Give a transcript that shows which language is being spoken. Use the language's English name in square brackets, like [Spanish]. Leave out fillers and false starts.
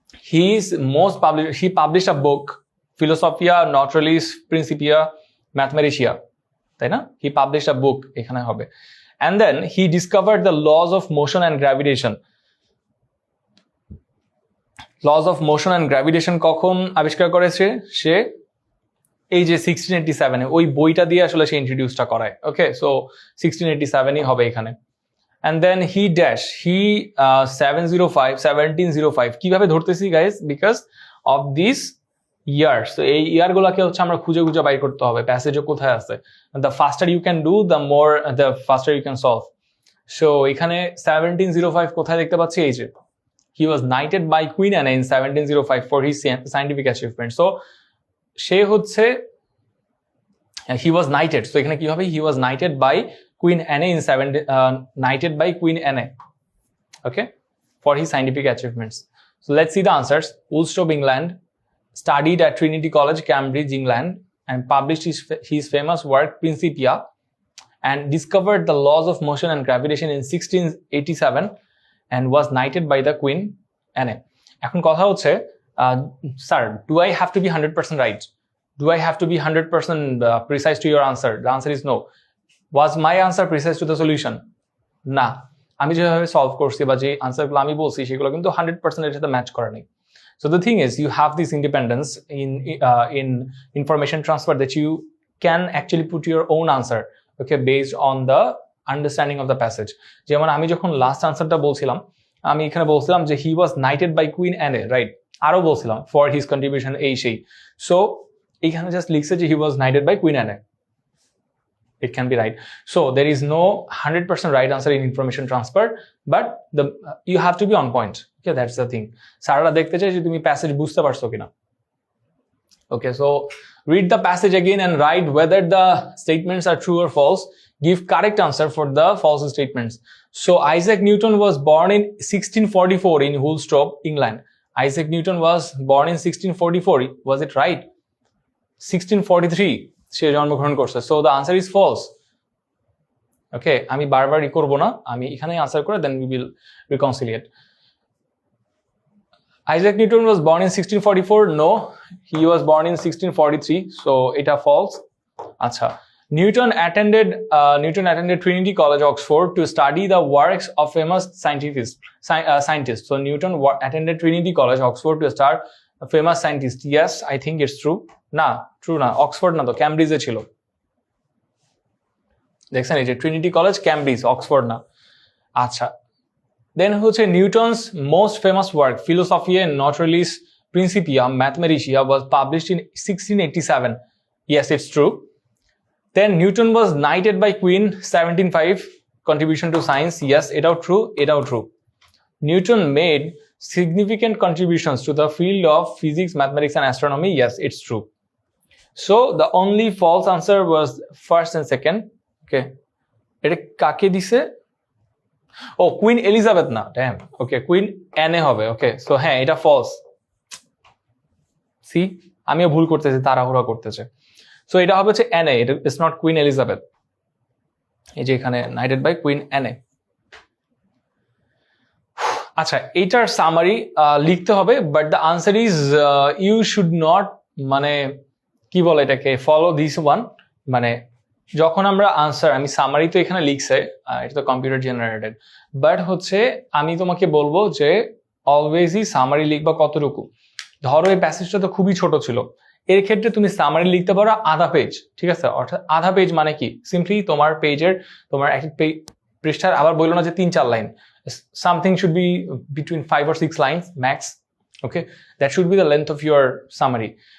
[English] He published a book, Philosophia Naturalis Principia Mathematica, [Bangla] তাই না? [English] He published a book, [Bangla] এখানে হবে। [English] And then he discovered the laws of motion and gravitation. Laws of motion and gravitation [Bangla] কখন আবিষ্কার করেছে সে? এই যে 1687 ওই বইটা দিয়ে আসলে সে ইন্ট্রোডিউসটা করায়, ওকে। সো 1687 হবে এখানে। [English] and then he [Bangla] 1705 কিভাবে ধরতেছি guys? [English] Because of this years. [Bangla] তো এই ইয়ারগুলোকে হচ্ছে আমরা খুঁজে বাইর করতে হবে, প্যাসেজও কোথায় আছে। [English] The faster you can do the faster you can solve. So [Bangla] এখানে 1705 কোথায় দেখতে পাচ্ছি? এই যে [English] he was knighted by Queen Anne in 1705 for his scientific achievement. So [Bangla] সে হচ্ছে [English] he was knighted, so [Bangla] এখানে কি হবে, [English] he was knighted by Queen Anne in knighted by Queen Anne, okay, for his scientific achievements. So let's see the answers. Woolsthorpe, England, studied at Trinity College, Cambridge, England, and published his famous work Principia, and discovered the laws of motion and gravitation in 1687, and was knighted by the Queen Anne. [Bangla] এখন কথা হচ্ছে, [English] sir, do I have to be 100% right? Do I have to be 100% precise to your answer? The answer is no. Was my answer precise to the solution? [Bangla] না, আমি যেভাবে solve করছি বা যে আনসারগুলো আমি বলছি সেগুলো কিন্তু 100% এর সাথে ম্যাচ করে নাই. [English] So the thing is, you have this independence in information transfer that you can actually put your own answer, okay, based on the understanding of the passage. [Bangla] যেমন আমি যখন লাস্ট আনসারটা বলছিলাম, আমি এখানে বলছিলাম যে [English] he was knighted by Queen Anne, right? [Bangla] আরো বলছিলাম [English] for his contribution [Bangla] এই সেই. [English] So [Bangla] এখানে জাস্ট লিখছে যে [English] he was knighted by Queen Anne. It can be right. So there is no 100% right answer in information transfer, but you have to be on point. Okay, that's the thing. [Bangla] Sarah দেখতে চাই যে তুমি passage বুঝতে পারছো কিনা. [English] Okay, so read the passage again and write whether the statements are true or false. Give correct answer for the false statements. So Isaac Newton was born in 1644 in Woolsthorpe, England. Isaac Newton was born in 1644. Was it right? [Bangla] 1643 সে জন্মগ্রহণ করছে. [English] So the answer is false. [Bangla] Okay, আমি বারবার করব না, আমি এখানেই answer করে [English] then we will reconciliate. Isaac Newton was born in 1644. No, he was born in 1643. So এটা false. আচ্ছা, Newton attended Trinity College, Oxford to study the works of famous scientists. So Newton attended Trinity College, Oxford to start a famous scientist. Yes, I think it's true. [Bangla] না, true না, Oxford না, তো ক্যামব্রিজে ছিল। দেখছেন এই যে Trinity college, Cambridge, Oxford না। আচ্ছা, [English] Then হচ্ছে Newton's most famous work Philosophiae Naturalis Principia Mathematica was published in 1687. Yes, it's true. Then Newton was knighted by Queen 1705. Contribution to science. [Bangla] Yes, এটাও ট্রু, এটাও true. [English] Newton made significant contributions to the field of physics, mathematics, and astronomy. Yes, it's true. So the only false answer was first and second. [Bangla] Okay, এটা কাকে দিছে? ও queen Elizabeth না, dam. ওকে, queen অ্যানে হবে। ওকে, so হ্যাঁ, এটা false. C, আমিও ভুল করতেছি, তাড়াহুড়া করতেছে। সো এটা হবে হচ্ছে অ্যানে, এটা [English] It's not Queen Elizabeth. [Bangla] এই যে এখানে নাইটেড বাই কুইন অ্যানে। আচ্ছা, এইটার সামারি লিখতে হবে, [English] but the answer is you should not, [Bangla] মানে কি বলে এটাকে, [English] Follow this one. [Bangla] মানে যখন আমরা আনসার, আমি সামারি তো এখানে লিখছে, এটা তো কম্পিউটার জেনারেটেড, বাট হচ্ছে আমি তোমাকে বলবো যে অলওয়েজই সামারি লিখবা কতটুকু। ধরো এই প্যাসেজটা তো খুবই ছোট ছিল, এর ক্ষেত্রে তুমি সামারি লিখতে পারো আধা পেজ, ঠিক আছে? অর্থাৎ আধা পেজ মানে কি, সিম্পলি তোমার পেজের, তোমার এক পৃষ্ঠার, আবার বললো না যে 3-4 line, [English] something should be between 5 or 6 lines max. Okay, that should be the length of your summary.